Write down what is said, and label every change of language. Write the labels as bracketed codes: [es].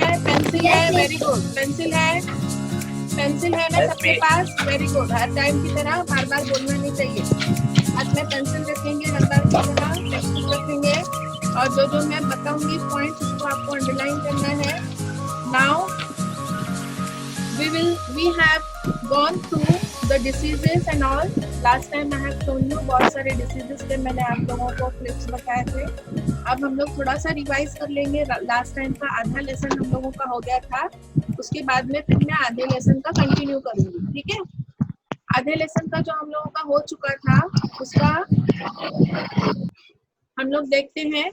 [hi] Pencil है? Very good. Pencil है? Pencil है ना सबके पास? Very good. हर टाइम की तरह बार बार बोलना नहीं चाहिए। हाथ में पेंसिल रखेंगे, हर बार की तरह टेक्स्ट बुक रखेंगे, और जो जो मैं बताऊंगी पॉइंट्स उसको आपको अंडरलाइन करना है। [en] Now we have gone through the diseases and all. Last time I have shown you [hi] बहुत सारे diseases के मैंने आप लोगों को क्लिप्स बताए थे। अब हम लोग थोड़ा सा रिवाइज कर लेंगे। लास्ट टाइम का आधा लेसन हम लोगों का हो गया था, उसके बाद में फिर मैं आधे लेसन का कंटिन्यू करूंगी, ठीक है। आधे लेसन का जो हम लोगों का हो चुका था उसका हम लोग देखते हैं।